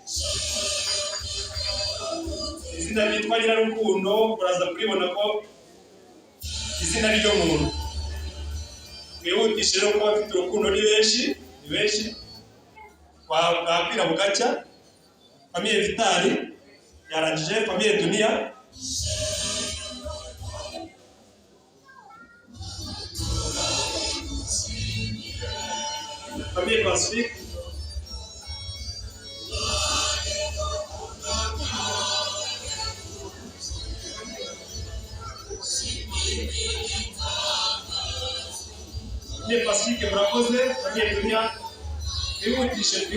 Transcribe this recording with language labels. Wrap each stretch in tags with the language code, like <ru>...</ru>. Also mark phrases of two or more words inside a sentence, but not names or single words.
<rw>Izina ryitwa Nyirarukundo muraza kuribona ko izina ry'umuntu. Mwihutishe rero kuba bafite urukundo ni benshi bwakwira bugacya. Famille Vitali yarangije, famille Dunia, famille Pacifique, famille Pacifique murakoze, famille Dunia twihutishe,</rw>